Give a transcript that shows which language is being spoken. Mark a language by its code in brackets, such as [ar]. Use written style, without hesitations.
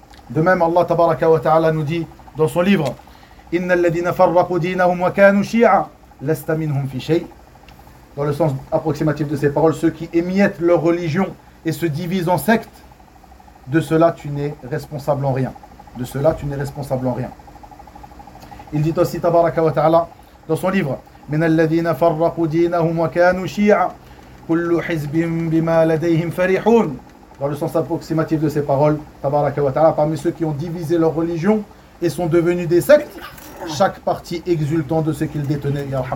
[fr] De même, Allah tabaraka wa ta'ala nous dit dans son livre, [ar] إن الذين فرقوا دينهم وكانوا شيعا لست منهم في شيء. [fr] Dans le sens approximatif de ces paroles, ceux qui émiettent leur religion et se divisent en sectes, de cela tu n'es responsable en rien. De cela tu n'es responsable en rien. Il dit aussi [ar] تبارك وتعالى [fr] dans son livre, [ar] من الذين فرقوا دينهم وكانوا شيعا كل حزب بما لديهم فرحون. [fr] Dans le sens approximatif de ces paroles, [ar] تبارك وتعالى, [fr] parmi ceux qui ont divisé leur religion et sont devenus des sectes, chaque parti exultant de ce qu'ils détenaient.